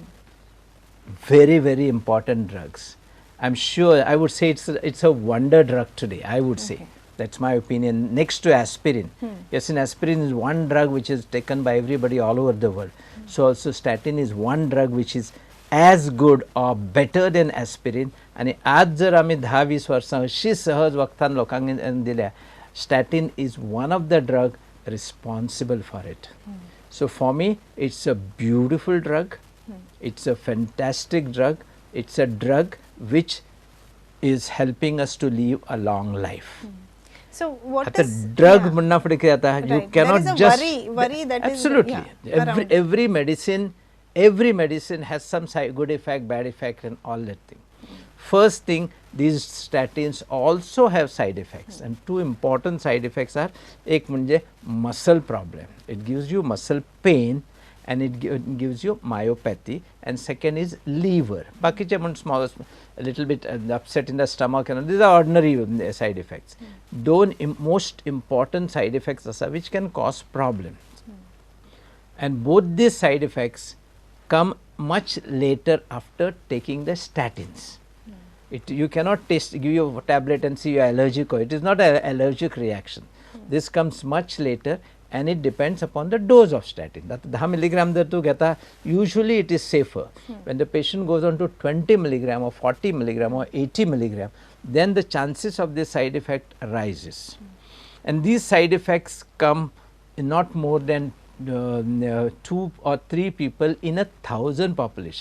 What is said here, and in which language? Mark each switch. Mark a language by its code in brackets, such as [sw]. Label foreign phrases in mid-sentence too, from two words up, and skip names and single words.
[en] Very, very important drugs. I'm sure, I would say it's a wonder drug today, I would say. That's my opinion, next to aspirin. Yes, and aspirin is one drug which is taken by everybody all over the world. So also statin is one drug which is as good or better than aspirin. [kok] आणि आज जर आम्ही 10-20 वर्सां अशी सहज वखदान लोकांक दिल्या, [en] statin is one of the drug responsible for it. So for me, it's a beautiful drug. It's a fantastic drug. It's a drug which is helping us to live a long life. So what [kok] आता [en] is drug yeah. [kok] म्हणना फुडें कितें जाता, [en] you Right. cannot there is a just worry that absolutely is yeah, around. every medicine has some good effect, bad effect and all that thing. First thing, these statins also have side effects, and two important side effects are, [kok] एक म्हणजे [en] muscle problem, it gives you muscle pain and it gives you myopathy, and second is liver, [kok] बाकीचे म्हण [en] small a little bit upset in the stomach, and these are ordinary side effects. दोन most important side effects असा which can cause problems, and both these side effects come much later after taking the statins. You cannot give you a tablet and see you are allergic, or it is not an allergic reaction. This comes much later, and it depends upon the dose of statin. That 10 milligram [kok] जर तू घेता, [en] usually it is safer. When the patient goes on to 20 milligram or 40 milligram or 80 milligram, then the chances of this side effect rises. And these side effects come in not more than 2 or 3 people in 1,000 population.